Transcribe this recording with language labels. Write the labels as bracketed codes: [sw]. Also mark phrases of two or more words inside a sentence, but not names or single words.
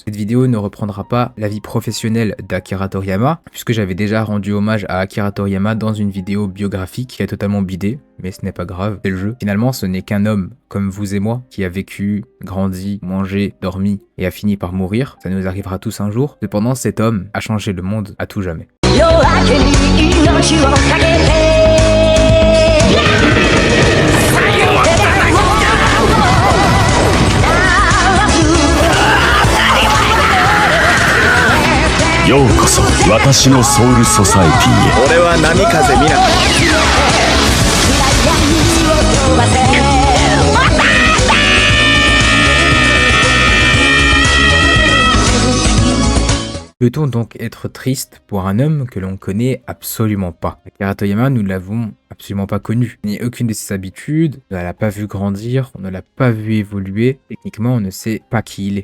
[fr] Cette vidéo ne reprendra pas la vie professionnelle d'Akira Toriyama, puisque j'avais déjà rendu hommage à Akira Toriyama dans une vidéo biographique qui est totalement bidée, mais ce n'est pas grave, c'est le jeu. Finalement, ce n'est qu'un homme comme vous et moi qui a vécu, grandi, mangé, dormi et a fini par mourir. Ça nous arrivera tous un jour. Cependant, cet homme a changé le monde à tout jamais. [ja] 夜明けに命をかけてようこそ私のソウルソサエティへ。俺は波風見な [fr] Peut-on donc être triste pour un homme que l'on connaît absolument pas? Akira Toriyama, nous l'avons absolument pas connu, ni aucune de ses habitudes, on ne l'a pas vu grandir, on ne l'a pas vu évoluer, techniquement on ne sait pas qui il est.